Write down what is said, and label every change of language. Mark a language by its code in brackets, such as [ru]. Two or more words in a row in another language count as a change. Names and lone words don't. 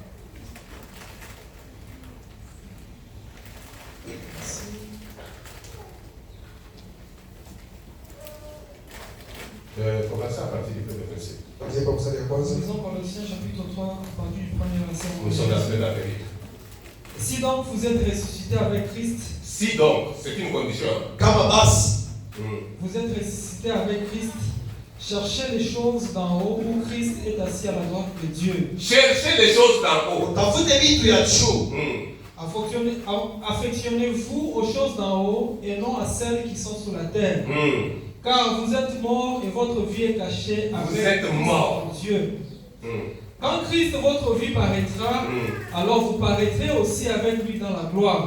[fr] Commencez à partir du premier verset. Lisons Colossiens chapitre 3, à partir du premier verset. Nous sommes dans la semaine d'Amérique. Si donc vous êtes ressuscité avec Christ, Si donc, c'est une condition. [sw] kama basi [fr] vous êtes ressuscité avec Christ, cherchez les choses d'en haut où Christ est assis à la droite de Dieu. Cherchez les choses d'en haut. [sw] utafute vitu ya juu. [fr] Affectionnez-vous aux choses d'en haut et non à celles qui sont sur la terre. Car vous êtes morts et votre vie est cachée Vous avec êtes morts. Dieu. Quand Christ, votre vie, paraîtra, alors vous paraîtrez aussi avec lui dans la gloire.